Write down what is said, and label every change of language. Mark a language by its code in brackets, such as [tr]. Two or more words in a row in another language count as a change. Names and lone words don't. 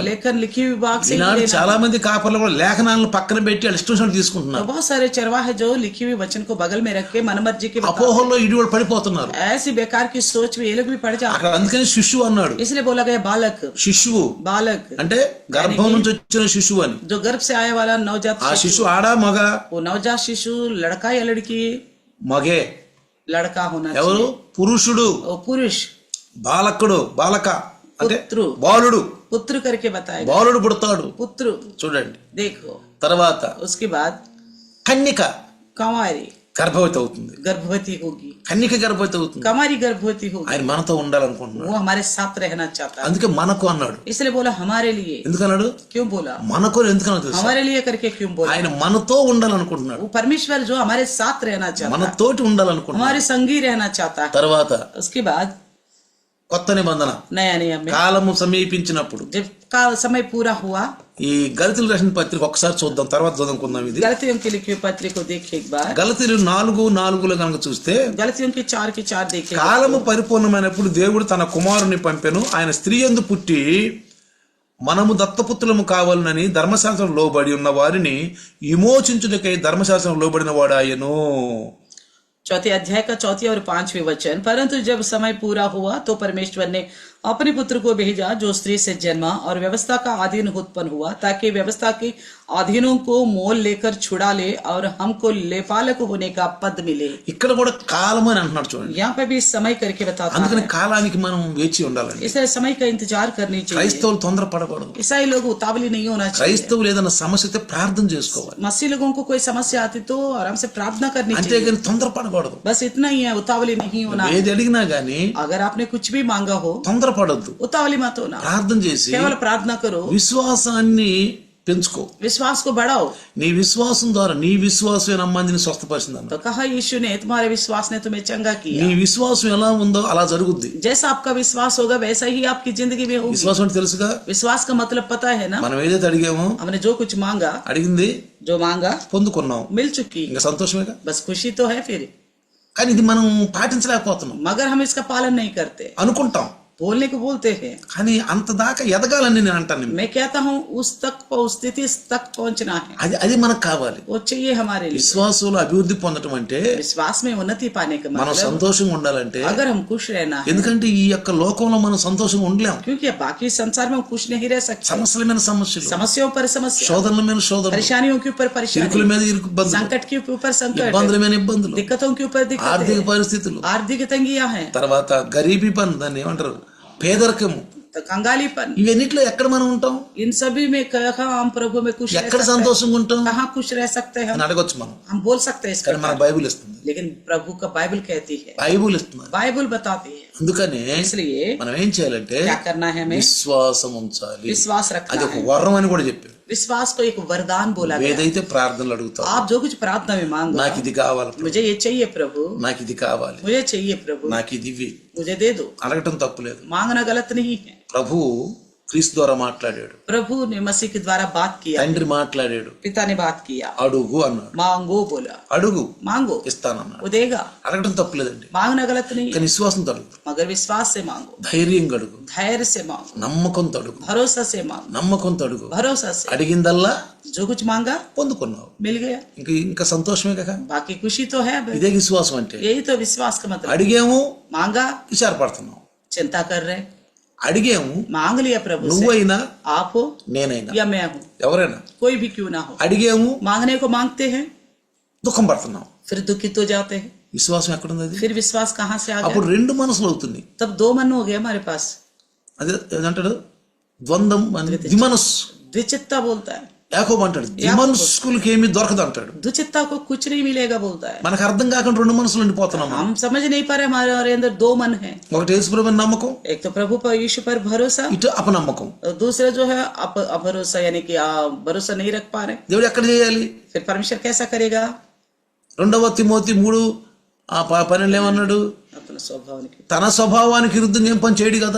[hi] लेखन लिखी हुई बात से ही [te] ఈనాడు [hi] लेना [te] చాలా [hi] है। [te] మంది కాపర్లు కూడా లేఖనాలను పక్కన పెట్టి వాళ్ళు ఇష్టం వచ్చినట్టు [hi] तो [te] తీసుకుంటున్నారు. [hi] बहुत सारे चरवाहे जो लिखी हुई वचन को बगल में रख के मनमर्जी के बताते [te] అపోహల్లో ఇడివాడు పడిపోతున్నారు. [hi] हैं। ऐसी बेकार की सोच में ये लोग भी पड़ जाते [te] అక్కడ అందుకని శిశువు అన్నాడు. [hi] हैं। इसलिए बोला गया बालक, [te] శిశువు [hi] बालक [te] అంటే గర్భం నుంచి వచ్చిన శిశువు అని. [hi] जो गर्भ से आने वाला नवजात [te] ఆ [hi] शिशु। [te] శిశువు ఆడా మగ? [hi] वो नवजात शिशु लड़का या लड़की? [te] మగే. [hi] लड़का होना [te] ఎవరు? [hi] चाहिए। [te] పురుషుడు. [hi] वो पुरुष, [te] బాలకుడు, బాలక అంటే [hi] पुत्र, [te] బాలుడు. [hi] पुत्र करके बताएगा, [te] బాలుడు పుడతాడు. [hi] पुत्र। [te] చూడండి. [hi] देखो [te] తర్వాత [hi] उसके बाद [te] కన్యక. [hi] कंवारी, [te] గర్భవతి అవుతుంది, [hi] गर्भवती होगी, [te] కన్యక గర్భవతి అవుతుంది. [hi] कुमारी गर्भवती होगी, [te] ఆయన మనతో ఉండాలనుకుంటున్నాడు. [hi] वो हमारे साथ रहना चाहता है, [te] అందుకే మనకు అన్నాడు. [hi] इसलिए बोला हमारे लिए। [te] ఎందుకన్నాడు? [hi] क्यों बोला [te] మనకు ఎందుకన్నా తెలుసు? [hi] हमारे लिए करके क्यों बोला? [te] ఆయన మనతో ఉండాలనుకుంటున్నాడు, [hi] वो परमेश्वर जो हमारे साथ रहना चाहता है, [te] మనతోటి ఉండాలనుకుంటున్నాడు. [hi] हमारे संगी रहना चाहता है। [te] తర్వాత [hi] उसके बाद [te] కొత్త నిబంధన [hi] नया नियम में [te] కాలము సమీపించినప్పుడు [hi] जब का समय पूरा हुआ, [te] ఈ గలతీయులకు రాసిన పత్రిక ఒకసారి చూద్దాం, తర్వాత చదువుకుందాం. ఇది [hi] गलतियों के लिखे पत्र को देखे एक बार, [te] గలతీయులు 4:4 కనుక చూస్తే, [hi] गलतियों के 4 देखे। [te] కాలము పరిపూర్ణమైనప్పుడు దేవుడు తన కుమారుని పంపెను, ఆయన స్త్రీ యందు పుట్టి మనము దత్తపుత్రులము కావాలనని ధర్మశాస్త్రం లోబడి ఉన్న వారిని విమోచించుటకై ధర్మశాస్త్రం లోబడిన వాడాయను. [hi] चौथे अध्याय का 4 और 5वें वचन, परंतु जब समय पूरा हुआ तो परमेश्वर ने अपने पुत्र को भेजा जो स्त्री से जन्मा और व्यवस्था का अधीन उत्पन्न हुआ, ताकि व्यवस्था के अधीनों को मोल लेकर छुड़ा ले और हमको लेपालक होने का पद मिले। [te] ఇక్కడ కూడా కాలము అని అంటున్నాడు చూడండి. [hi] यहाँ पे भी समय करके बताता [te] అందుకని [hi] है, [te] కాలానికి మనం వేచి ఉండాలండి. [hi] इसलिए समय का इंतजार करनी चाहिए। [te] క్రైస్తవులు తొందరపడకూడదు. [hi] ईसाई लोग उतावली नहीं होना चाहिए। [te] క్రైస్తవులు ఏదైనా సమస్య అయితే ప్రార్థన చేసుకోవాలి, [hi] मसीह लोगों को कोई समस्या आती तो आराम से प्रार्थना करनी चाहिए, [te] అంతేగాని తొందరపడకూడదు. [hi] बस इतना ही है, उतावली नहीं होना। [te] ఏది అడిగినా గానీ [hi] अगर आपने कुछ भी मांगा हो [te] తొందరపడొద్దు, [hi] उतावली मत होना, [te] ప్రార్థన చేసి [hi] केवल प्रार्थना करो, [te] విశ్వాసాన్ని పెంచుకో. [hi] विश्वास को बढ़ाओ। [te] నీ విశ్వాసం ద్వారా, నీ విశ్వాసమే నమ్మందిని స్వస్థపరిచిందన్న. [hi] तो कहा यीशु ने, तुम्हारे विश्वास ने तुम्हें चंगा किया। [te] నీ విశ్వాసం ఎలా ఉందో అలా జరుగుద్ది. [hi] जैसा आपका विश्वास होगा वैसा ही आपकी जिंदगी में होगी। [te] విశ్వాసం అంటే తెలుసుగా, [hi] विश्वास का मतलब पता है ना, [te] మనం ఏదైతే అడిగామో, [hi] हमने जो कुछ मांगा, [te] అడిగింది [hi] जो मांगा [te] పొందుకున్నాం, [hi] मिल चुकी, [te] ఇంకా సంతోషమేగా. [hi] बस खुशी तो है फिर। [te] కానీ ఇది మనం పాటించలేకపోతున్నాం. [hi] मगर हम इसका पालन नहीं करते, [te] అనుకుంటాం, [hi] बोलने को बोलते हैं। [te] కానీ అంత దాకా ఎదగాలని నేను అంటాను. [hi] मैं कहता हूँ उस स्थिति तक पहुंचना है, [te] అది మనకు కావాలి. [hi] वो चाहिए हमारे लिए। [te] విశ్వాసంలో అభివృద్ధి పొందటం అంటే, [hi] विश्वास में उन्नति पाने का [te] మనం [hi] मतलब, [te] సంతోషంగా ఉండాలంటే, [hi] अगर हम खुश रहना है, [te] ఎందుకంటే ఈ యొక్క లోకంలో మనం సంతోషంగా ఉండలేం. [hi] क्योंकि बाकी संसार में हम खुश नहीं रह सकते। [te] సమస్యల మీద సమస్యలు, [hi] समस्याओं पर समस्या, [te] శోధనల మీద శోధనలు, [hi] परेशानियों के ऊपर [te] ఇరుకుల [hi] परेशानी, [te] మీద ఇబ్బందులు, [hi] संकट के ऊपर संकट, [te] ఇబ్బందుల మీద ఇబ్బందులు, [hi] दिक्कतों के ऊपर [te] ఆర్థిక [hi] दिक्कतें, [te] పరిస్థితులు, [hi] आर्थिक तंगियां हैं, [te] తర్వాత గరీబీ పని, దాన్ని ఏమంటారు, పేదరికము, [hi] तो कंगालीपन, [te] ఇవన్నిట్లో ఎక్కడ మనం ఉంటాం? [hi] इन सभी में कहा हम प्रभु में खुश रह [te] ఎక్కడ [hi] सकते हैं, [te] సంతోషంగా ఉంటాం [hi] कहाँ खुश रह सकते हैं [te] అని అడగొచ్చు మనం. [hi] हम बोल सकते हैं इस [te] కానీ మన [hi] प्रकार। [te] బైబిల్ ఇస్తుంది, [hi] लेकिन प्रभु का बाइबल कहती है, [te] బైబిల్ ఇస్తున్నారు. [hi] बाइबल बताती है। [te] అందుకని [hi] इसलिए [te] మనం ఏం చేయాలంటే [hi] क्या करना है, हमें [te] విశ్వాసం ఉంచాలి. [hi] विश्वास [te] అది [hi] रखना [te] ఒక [hi] है। [te] వరం అని కూడా చెప్పారు. [hi] विश्वास को एक वरदान बोला गया। [te] ఏదైతే ప్రార్థనలు అడుగుతావు, [hi] आप जो कुछ प्रार्थना में मांगो, [te] నాకు ఇది కావాలి ప్రభు, [hi] मुझे ये चाहिए प्रभु, [te] నాకు ఇది కావాలి, [hi] मुझे चाहिए प्रभु, [te] నాకు ఇది ఇవ్వి, [hi] मुझे दे दो, [te] అడగటం తప్పులేదు. [hi] मांगना गलत नहीं है। [te] ప్రభు క్రీస్తు ద్వారా మాట్లాడాడు, [hi] प्रभु ने मसीह के द्वारा बात किया, [te] తండ్రి మాట్లాడాడు, [hi] पिता ने बात किया, [te] అడుగు అన్నాడు. [hi] मांगो बोला, [te] అడుగు [hi] मांगो [te] ఇస్తానన్నాడు. [hi] वो देगा, [te] అడగటం తప్పులేదండి, [hi] मांगना गलत नहीं है, [te] కానీ విశ్వాసంతో అడుగు, [hi] मगर विश्वास से मांगो, [te] ధైర్యంగా అడుగు, [hi] धैर्य से मांगो, [te] నమ్మకంతో అడుగు, [hi] भरोसा से मांगो, [te] నమ్మకంతో అడుగు. [hi] भरोसा से। [te] అడిగిందల్లా [hi] जो कुछ मांगा [te] పొందుకున్నావు, [hi] मिल गया, [te] ఇంకా సంతోషమే కదా. [hi] बाकी खुशी तो है। [te] ఇదే విశ్వాసం అంటే. [hi] यही तो विश्वास का मतलब। [te] అడిగాము, [hi] मांगा, [te] విచారపడుతున్నావు, [hi] चिंता कर रहे, [te] అడిగాము, [hi] मांग लिया प्रभु से, [te] నువ్వైనా [hi] आप हो [te] నేనైనా [hi] या मैं हूँ, [te] ఎవరైనా [hi] कोई भी क्यों ना हो, [te] అడిగాము, [hi] मांगने को मांगते हैं, [te] దుఃఖం పడుతున్నాం. [hi] फिर दुखित हो जाते हैं। [te] విశ్వాసం ఎక్కడుంది? అది [hi] फिर विश्वास कहाँ से आ [te] అప్పుడు [hi] गया? [te] రెండు మనసులు అవుతుంది. [hi] तब दो मन हो गया हमारे पास, [te] అదే ఏదంటాడు, ద్వంద్వం అని, దిమనస్. [hi] द्विचित्ता बोलता है, [te] యాకోబు అంటాడు, దిమనస్కులకి ఏమీ దొరకదు అంటాడు. [hi] द्विचित्ता को कुछ नहीं मिलेगा बोलता है। [te] మనకు అర్థం కాకుండా రెండు మనసులు ఉండిపోతున్నాం. [hi] हम समझ नहीं पा रहे, हमारे अंदर दो मन है, [te] ఒకటి యేసుప్రభు నమ్మకం, [hi] एक तो प्रभु पर, यीशु पर भरोसा, [te] ఇటు అపనమ్మకం. [hi] और दूसरा जो है अभरोसा, यानी कि भरोसा नहीं रख पा रहे। [te] దేవుడు ఎక్కడ చేయాలి? [hi] फिर परमेश्वर कैसा करेगा? [te] 2 తిమోతి 3:12 ఏమన్నాడు? [hi] अपना स्वभाव नहीं। [te] తన స్వభావానికి విరుద్ధంగా ఏం పని చేయడు కదా.